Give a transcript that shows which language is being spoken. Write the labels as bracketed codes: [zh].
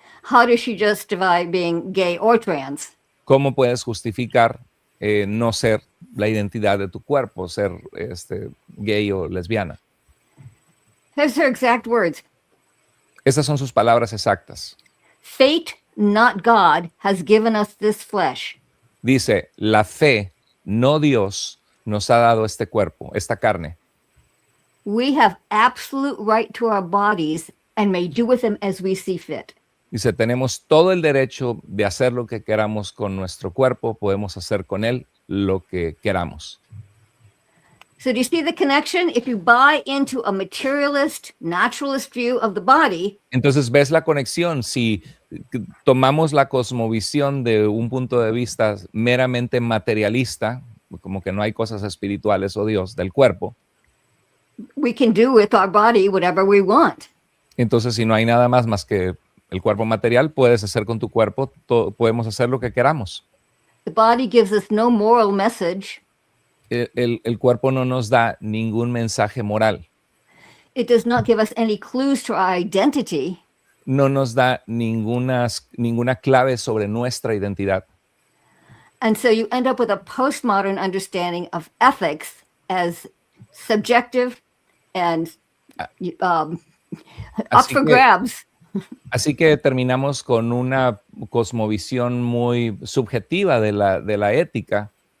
[en] how does she justify being gay or trans? [es] ¿Cómo puedes justificar no ser la identidad de tu cuerpo, ser gay o lesbiana? [en] Here's her exact words. [es] Estas son sus palabras exactas. [en] Fate, not God, has given us this flesh. [es] Dice, la fe, no Dios, nos ha dado este cuerpo, esta carne. [en] We have absolute right to our bodies and may do with them as we see fit. [es] Dice, tenemos todo el derecho de hacer lo que queramos con nuestro cuerpo, podemos hacer con él lo que queramos. [en] So do you see the connection? If you buy into a materialist, naturalist view of the body, [es] entonces ves la conexión. Si tomamos la cosmovisión de un punto de vista meramente materialista, como que no hay cosas espirituales o Dios del cuerpo, [en] we can do with our body whatever we want. [es] Entonces, si no hay nada más que el cuerpo material, puedes hacer con tu cuerpo, podemos hacer lo que queramos. [en] The body gives us no moral message. [es] El cuerpo no nos da ningún mensaje moral. [en] It does not give us any clues to our identity. [es] No nos da ninguna clave sobre nuestra identidad. [en] And so you end up with a postmodern understanding of ethics as subjective and up for grabs. [es] Así que terminamos con una cosmovisión muy subjetiva de la ética.